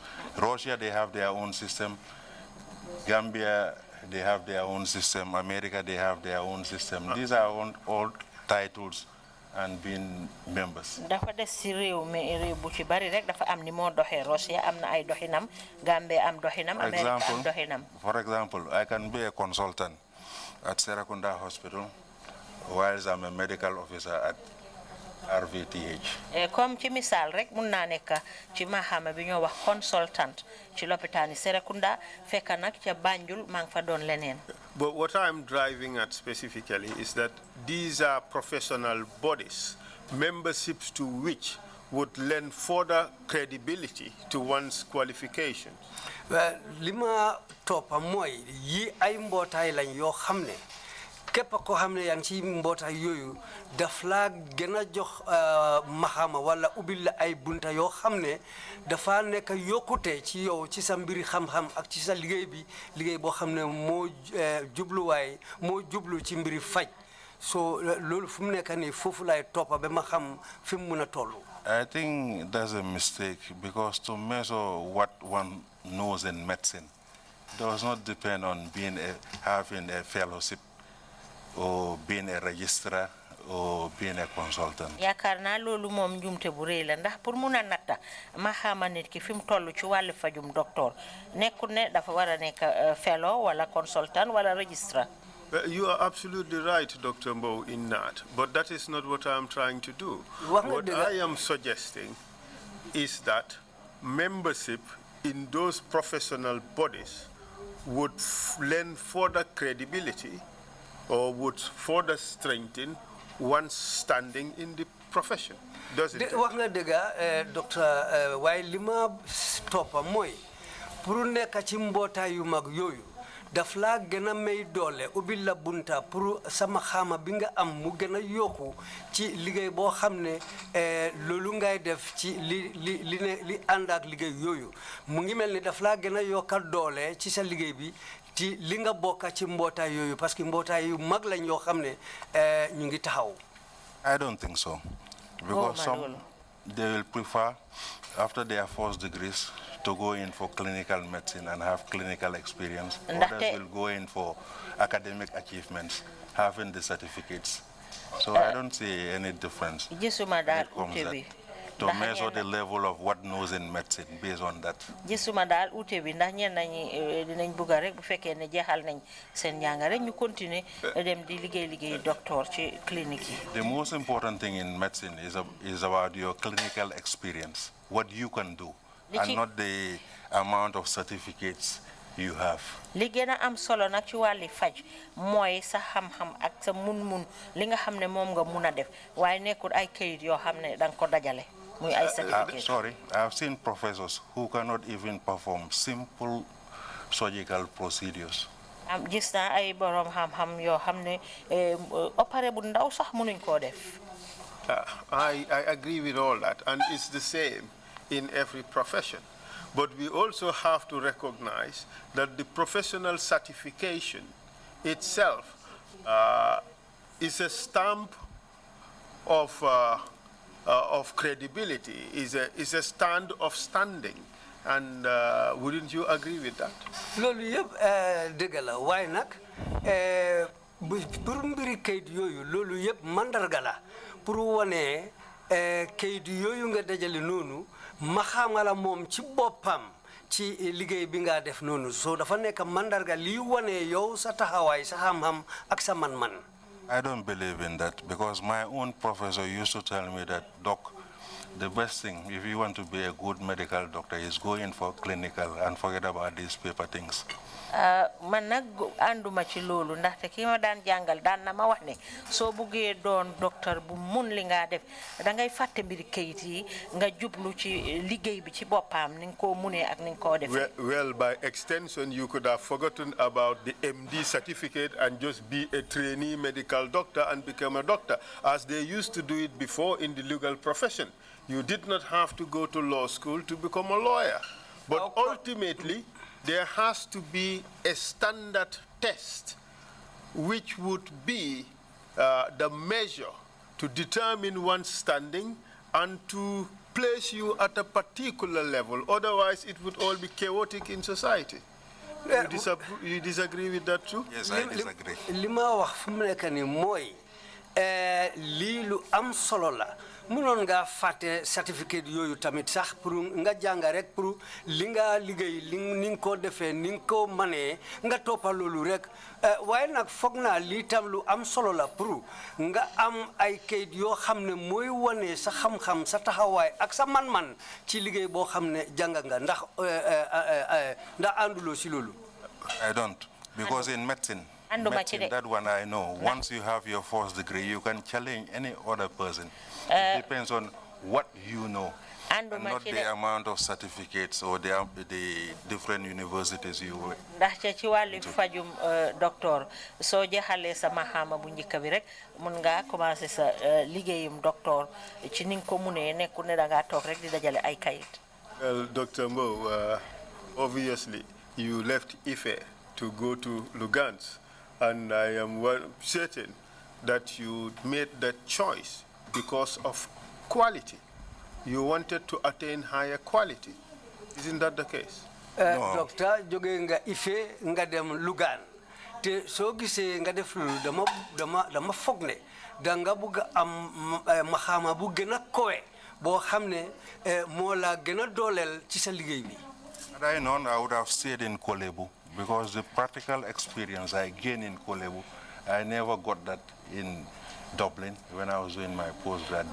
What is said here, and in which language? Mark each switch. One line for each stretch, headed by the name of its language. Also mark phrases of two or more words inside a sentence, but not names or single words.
English: Russia, they have their own system. Gambia, they have their own system. America, they have their own system. These are all titles and being members.
Wolof: dafa des ci réew mi réew bu ci bari rek dafa am ni moo doxee Russia am na ay doxinam Gambia am doxinam America am doxinam.
English: For example, I can be a consultant at Serakunda Hospital whilst I'm a medical officer at RVTH.
Wolof: Comme ci misaal rek mun naa nekk ci maxaama bi ñoo wax consultant ci lopitaani Serekunda fekk nag ca Banjul maa ngi fa doon leneen.
English: But what I'm driving at specifically is that these are professional bodies, memberships to which would lend further credibility to one's qualifications.
Wolof: li ma toppa mooy yi ay mbootaay lañ yoo xam ne képp koo xam ne yaa ngi ci mbootaay yooyu daf laa gën a jox maxaama wala ubbil la ay bunta yoo xam ne dafa nekk yokkute ci yow ci sa mbiri xam-xam ak ci sa liggéey boo xam ne moo jublu ci mbiri faj so loolu fu mu nekk nii foofu lay toppa ba ma xam fi mu mën a toll.
English: I think that's a mistake because to measure what one knows in medicine does not depend on having a fellowship or being a registrar or being a consultant.
Wolof: yaakaar naa loolu moom njumte bu rëy la ndax pour mun a natta ma xama nit ki fi mu toll ci wàllu fajum docteur nekkul ne dafa war a nekk fellow wala consultant wala registrar.
English: You are absolutely right, Dr. Mbowe, in that, but that is not what I am trying to do. What I am suggesting is that membership in those professional bodies would lend further credibility or would further strengthen one's standing in the profession, doesn't it?
Wolof: wax nga dëgg docteur waaye li ma toppa mooy pour nekk ci mbootaay yu mag yooyu daf laa gën a may doole ubbil la bunta pour sama xaama bi nga am mu gën a yokku ci liggéey boo xam ne loolu ngay def ci li ànd ak liggéey yooyu mu ngi mel ni daf laa gën a yokkal doole ci sa liggéey bi ti li nga bokka ci mbootaay yooyu
French: parce que
Wolof: mbootaay yu mag lañ yoo xam ne ñu ngi taxaw.
English: I don't think so, because some they will prefer after their first degrees to go in for clinical medicine and have clinical experience. Others will go in for academic achievements, having the certificates. So I don't see any difference when it comes to measure the level of what knows in medicine based on that.
Wolof: Gisuma dal ute bi ndax ñen nañi dinañ bëgg rek bu fekkee ne jeexal nañ seen njàng rek ñu continuer dem di liggéey docteur ci clinique yi.
English: The most important thing in medicine is about your clinical experience, what you can do, and not the amount of certificates you have.
Wolof: Li gëna am solo nak ci wàlli faj mooy sa xam-xam ak sa mun-mun li nga xam ne moom nga mun a def waaye nekkul ay kayit yoo xam ne danga ko dajale.
English: Sorry, I have seen professors who cannot even perform simple surgical procedures.
Wolof: Gis naa ay borom xam-xam yoo xam ne opéré bu ndaw sax mënuñ koo def.
English: I agree with all that, and it's the same in every profession. But we also have to recognize that the professional certification itself is a stamp of credibility, is a stand of standing, and wouldn't you agree with that?
Wolof: Loolu yëpp dëgg la waaye nag pour mbiri kayit yooyu loolu yëpp mandarga la pour wane kayit yooyu nga dajale noonu ma xamala moom ci boppam ci liggéey bi nga def noonu so dafa nekk mandarga li wane yow sa taxawaay sa xam-xam ak sa man-man.
English: I don't believe in that, because my own professor used to tell me that, Doc, the best thing, if you want to be a good medical doctor, is go in for clinical and forget about these paper things.
Wolof: Man nag ànduma ci loolu ndaxte ki ma daan jàngal daan na ma wax ne soo buggee doon docteur bu mun li nga def da ngay fàtte mbiri kayit yi nga jublu ci liggéey bi ci boppam ni nga ko munee ak ni nga ko defee.
English: Well, by extension, you could have forgotten about the MD certificate and just be a trainee medical doctor and become a doctor, as they used to do it before in the legal profession. You did not have to go to law school to become a lawyer. But ultimately, there has to be a standard test which would be the measure to determine one's standing and to place you at a particular level. Otherwise, it would all be chaotic in society. You disagree with that too? Yes, I disagree.
Wolof: Lima wax fu mu nekk ni mooy lii lu am solo la mënoon nga fàtte certificate yooyu tamit sax pour nga jàng rek pour li nga liggéey li ni nga ko defee ni nga ko manee nga toppal loolu rek waaye nag foog naa lii tam lu am solo la pour nga am ay kayit yoo xam ne mooy wane sa xam-xam sa taxawaay ak sa man-man ci liggéey boo xam ne jàng nga ndax ànduloo si loolu.
English: I don't, because in medicine, that one I know. Once you have your first degree, you can challenge any other person. It depends on what you know, and not the amount of certificates or the different universities you went.
Wolof: ndax ci wàllu fajum docteur soo jeexalee sa maxaama bu njëkk bi rek mun nga commencé sa liggéeyum docteur ci ni nga ko munee nekku ne da ngaa toog rek di dajale ay kayit.
English: Well, Dr. Mbowe, obviously you left Ife to go to Lugans, and I am certain that you made that choice because of quality. You wanted to attain higher quality. Isn't that the case? No. Doctor,
Wolof: jóge nga Ife nga dem Lugan. Te soo gisee nga def lu dama foog ne da nga bëgg am maxaama bu gën a kowe boo xam ne moo la gën a dooleel ci sa liggéey bi.
English: Had I known, I would have stayed in Kolebu, because the practical experience I gained in Kolebu, I never got that in Dublin when I was doing my postgrad.